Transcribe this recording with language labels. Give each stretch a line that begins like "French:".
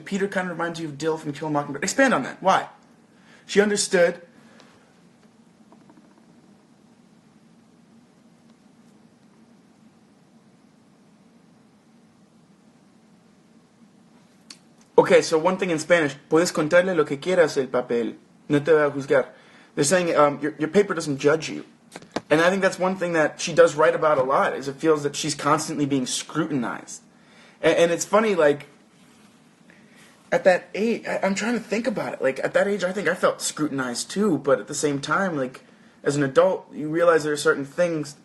English: Peter kind of reminds you of Dill from Kill a Mockingbird. Expand on that. Why? She understood. Okay, so one thing in Spanish.
Spanish: Puedes contarle lo que quieras el papel. No te va a juzgar.
English: They're saying your paper doesn't judge you. And I think that's one thing that she does write about a lot, is it feels that she's constantly being scrutinized. And it's funny, like, at that age, I'm trying to think about it. Like, at that age, I think I felt scrutinized too, but at the same time, like, as an adult, you realize there are certain things.